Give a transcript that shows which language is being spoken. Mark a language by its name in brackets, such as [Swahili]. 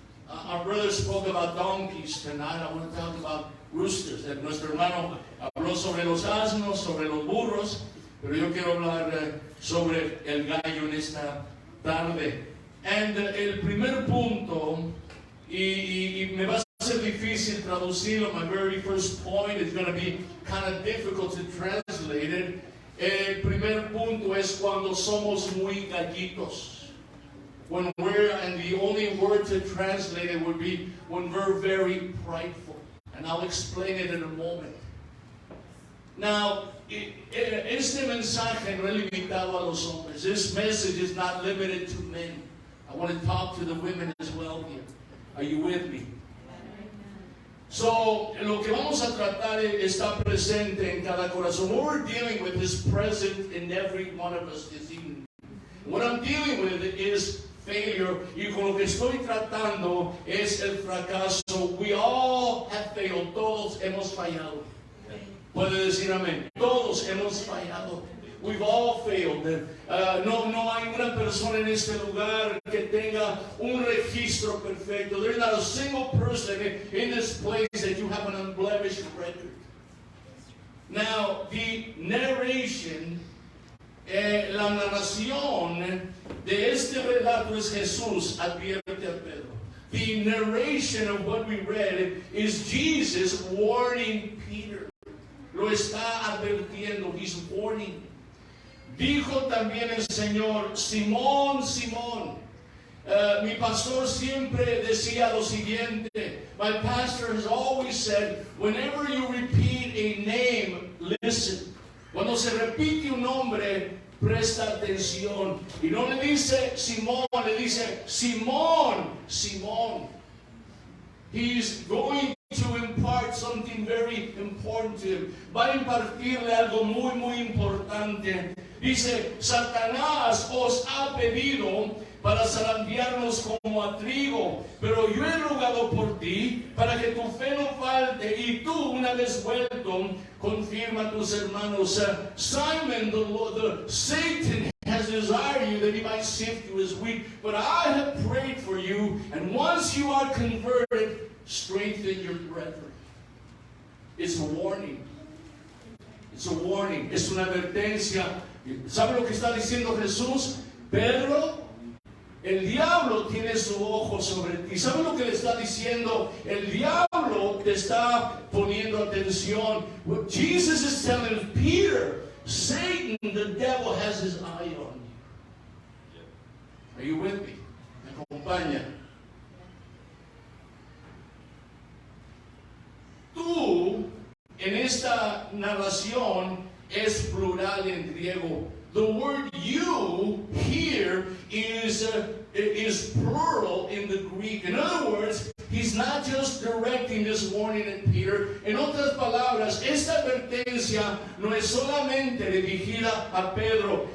[English] Our brother spoke about donkeys tonight. I want to talk about roosters. [Spanish] Nuestro hermano habló sobre los asnos, sobre los burros, pero yo quiero hablar sobre el gallo en esta tarde. [English] And [Spanish] el primer punto, y me va a ser difícil traducirlo, [English] my very first point is going to be kind of difficult to translate it. [Spanish] El primer punto es cuando somos muy gallitos. [English] When we're, and the only word to translate it would be when we're very prideful. And I'll explain it in a moment. Now, [Spanish] este mensaje no es limitado a los hombres. [English] This message is not limited to men. I want to talk to the women as well here. Are you with me? So, [Spanish] lo que vamos a tratar está presente en cada corazón. [English] What we're dealing with is present in every one of us this evening. What I'm dealing with is failure. [Spanish] Y con lo que estoy tratando es el fracaso. [English] We all have failed. [Spanish] Todos hemos fallado. Puede decir amén. Todos hemos fallado. [English] We've all failed. [Spanish] No hay una persona en este lugar que tenga un registro perfecto. [English] There's not a single person in this place that you have an unblemished record. Now, the narration, [Spanish] la narración de este relato es Jesús advierte a Pedro. [English] The narration of what we read is Jesus warning Peter. [Spanish] Lo está advirtiendo. [English] He's warning. [Spanish] Dijo también el Señor, Simón, Simón. Mi pastor siempre decía lo siguiente. [English] My pastor has always said, whenever you repeat a name, listen. [Spanish] Cuando se repite un nombre, presta atención. Y no le dice Simón, le dice Simón, Simón. [English] He's going to impart something very important to him. [Spanish] Va a impartirle algo muy, muy importante. Dice, Satanás os ha pedido para zarandearnos como a trigo, pero yo he rogado por ti para que tu fe no falte, y tú, una vez vuelto, confirma a tus hermanos. [English] Simon, the Satan has desired you that he might sift you as wheat, but I have prayed for you, and once you are converted, strengthen your brethren. It's a warning. It's a warning. [Spanish] Es una advertencia. ¿Sabe lo que está diciendo Jesús? Pedro, el diablo tiene su ojo sobre ti. ¿Sabe lo que le está diciendo? El diablo te está poniendo atención. [English] What Jesus is telling Peter, Satan, the devil, has his eye on you. Are you with me? [Spanish] ¿Me acompaña? Tú, en esta narración, es plural en griego. [English] The word you here is plural in the Greek. In other words, he's not just directing this warning at Peter. [Spanish] En otras palabras, esta advertencia no es solamente dirigida a Pedro.